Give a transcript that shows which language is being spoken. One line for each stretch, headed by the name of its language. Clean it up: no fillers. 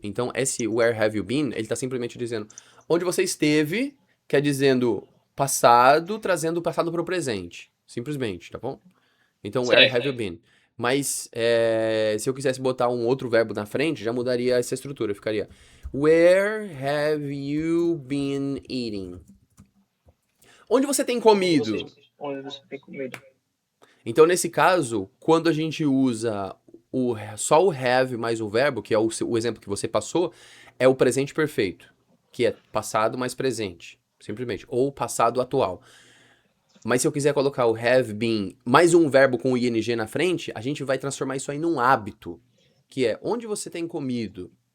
Portuguese: Então, esse
English: where have you been,
Portuguese: ele tá simplesmente dizendo onde você esteve, quer dizendo passado, trazendo o passado para o presente. Simplesmente, tá bom? Então,
English: where have
Portuguese: Certo.
English: you been?
Portuguese: Mas se eu quisesse botar um outro verbo na frente, já mudaria essa estrutura. Ficaria
English: Where have you been eating?
Portuguese: Onde você tem comido? Onde você tem comido. Então, nesse caso, quando a gente usa só o have mais o verbo, que é o exemplo que você passou, é o presente perfeito, que é passado mais presente, simplesmente, ou passado atual. Mas se eu quiser colocar o have been mais um verbo com o ing na frente, a gente vai transformar isso aí num hábito, que é onde você tem comido,